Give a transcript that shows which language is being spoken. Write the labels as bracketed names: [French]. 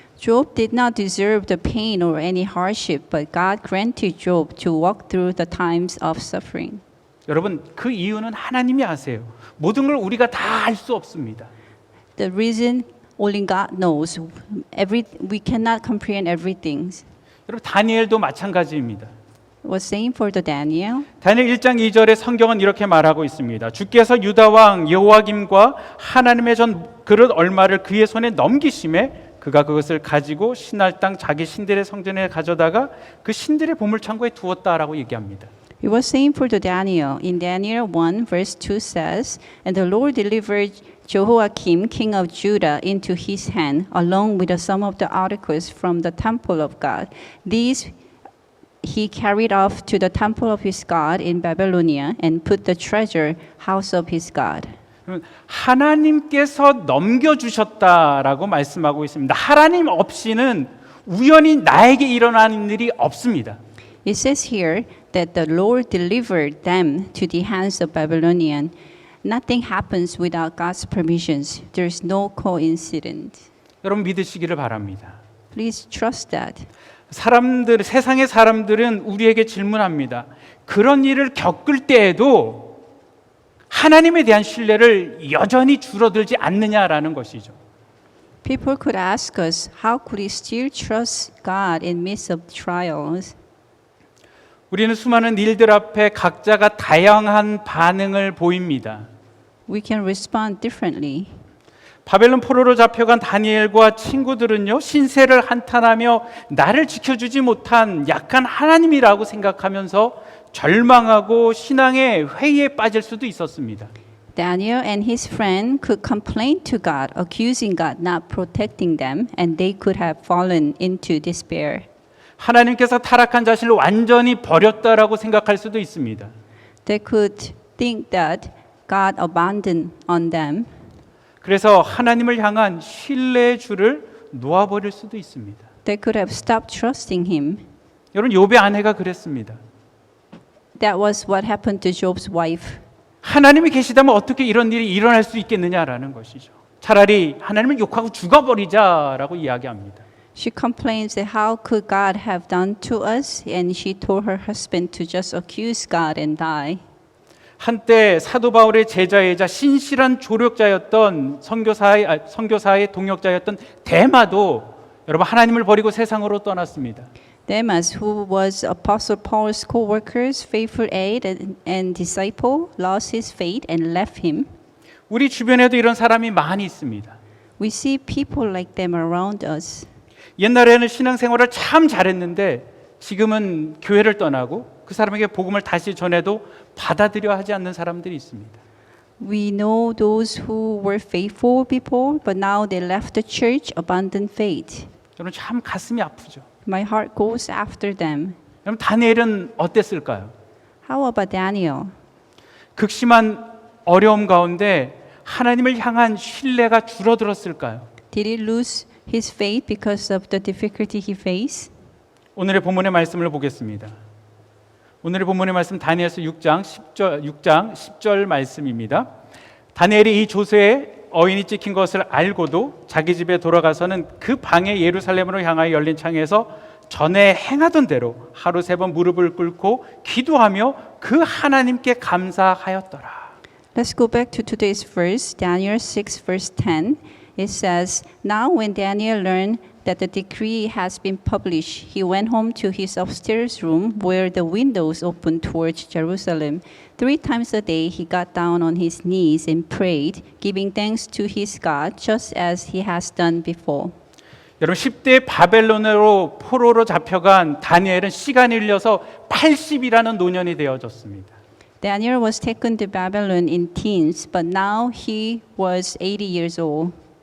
[English] Job did not deserve the pain or any hardship, but God granted Job to walk through the times of suffering. [Korean] 여러분, 그 이유는 하나님이 아세요. 모든 걸 우리가 다 알 수 없습니다. [English] The reason only God knows. We cannot comprehend everything. [Korean] 여러분, 다니엘도 마찬가지입니다. [English] Was same for the Daniel. [Korean] 다니엘 1장 2절에 성경은 이렇게 말하고 있습니다. 주께서 유다 왕 여호와김과 하나님의 전 그릇 얼마를 그의 손에 넘기심에 그가 그것을 가지고 신할 땅 자기 신들의 성전에 가져다가 그 신들의 보물창고에 두었다라고 얘기합니다. [English] It was same for the Daniel. In Daniel 1 verse 2 says, And the Lord delivered Jehoiakim, king of Judah, into his hand, along with some of the articles from the temple of God. These he carried off to the temple of his God in Babylonia and put the treasure house of his God. [Korean] 하나님께서 넘겨주셨다라고 말씀하고 있습니다. 하나님 없이는 우연히 나에게 일어나는 일이 없습니다. [English] It says here that the Lord delivered them to the hands of Babylonian. Nothing happens without God's permissions. There's no coincidence. [Korean] 여러분 믿으시기를 바랍니다. [English] Please trust that. [Korean] 세상의 사람들은 우리에게 질문합니다. 그런 일을 겪을 때에도 하나님에 대한 신뢰를 여전히 줄어들지 않느냐라는 것이죠. [English] People could ask us, how could we still trust God in midst of trials? [Korean] 우리는 수많은 일들 앞에 각자가 다양한 반응을 보입니다. [English] We can respond differently. [Korean] 바벨론 포로로 잡혀간 다니엘과 친구들은요, 신세를 한탄하며 나를 지켜주지 못한 약한 하나님이라고 생각하면서 절망하고 신앙의 회의에 빠질 수도 있었습니다. [English] Daniel and his friend could complain to God, accusing God not protecting them, and they could have fallen into despair. [Korean] 하나님께서 타락한 자신을 완전히 버렸다라고 생각할 수도 있습니다. [English] They could think that God abandoned on them. [Korean] 그래서 하나님을 향한 신뢰의 줄을 놓아버릴 수도 있습니다. [English] They could have stopped trusting him. [Korean] 여러분, 욥의 아내가 그랬습니다. [English] That was what happened to Job's wife. [Korean] 하나님이 계시다면 어떻게 이런 일이 일어날 수 있겠느냐라는 것이죠. 차라리 하나님을 욕하고 죽어버리자라고 이야기합니다. [English] She complains that how could God have done to us, and she told her husband to just accuse God and die. [Korean] 한때 사도 바울의 제자이자 신실한 조력자였던 선교사의 동역자였던 데마도 여러분 하나님을 버리고 세상으로 떠났습니다. [English] Demas, who was Apostle Paul's co-workers, faithful aide and disciple, lost his faith and left him. [Korean] 우리 주변에도 이런 사람이 많이 있습니다. [English] We see people like them around us. [Korean] 옛날에는 신앙생활을 참 잘했는데 지금은 교회를 떠나고 그 사람에게 복음을 다시 전해도 받아들여 하지 않는 사람들이 있습니다. [English] We know those who were faithful people, but now they left the church, abandoned faith. [Korean] 저는 참 가슴이 아프죠. [English] My heart goes after them. [Korean] 그럼 다니엘은 어땠을까요? [English] How about Daniel? [Korean] 극심한 어려움 가운데 하나님을 향한 신뢰가 줄어들었을까요? [English] Did he lose his faith because of the difficulty he faced? [Korean] 오늘의 본문의 말씀을 보겠습니다. 오늘의 본문의 말씀 다니엘서 6장 10절 말씀입니다. 다니엘이 이 조서에 어인이 찍힌 것을 알고도 자기 집에 돌아가서는 그 방에 예루살렘으로 향하여 열린 창에서 전에 행하던 대로 하루 3번 무릎을 꿇고 기도하며 그 하나님께 감사하였더라. [English] Let's go back to today's verse, Daniel 6 verse 10. It says, Now when Daniel learned that the decree has been published, he went home to his upstairs room where the windows opened towards Jerusalem. 3 times a day he got down on his knees and prayed, giving thanks to his God, just as he has done before. [Korean] 여러분 10대 바벨론으로 포로로 잡혀간 다니엘은 시간이 흘려서 80이라는 노년이 되어졌습니다. [English] Daniel was taken to Babylon in teens, but now he was 80 years old.